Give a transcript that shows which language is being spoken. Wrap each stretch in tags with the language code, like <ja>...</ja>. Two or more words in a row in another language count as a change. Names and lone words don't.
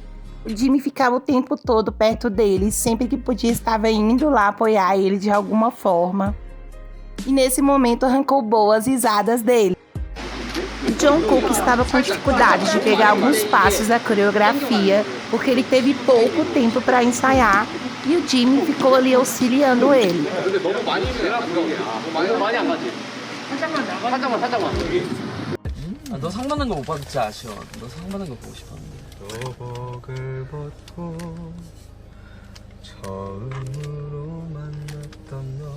<pt>O Jimin ficava o tempo todo perto dele, sempre que podia estava indo lá apoiar ele de alguma forma. E nesse momento arrancou boas risadas dele. O Jungkook estava com dificuldade de pegar alguns passos da coreografia, porque ele teve pouco tempo para ensaiar, e o Jimin ficou ali auxiliando ele.</pt> <ko>너 상 받는 거 못 받았지 아쉬워. 너 상 받는 거 보고 싶었는데. 도복을 벗고 처음으로 만났던 너.</ko>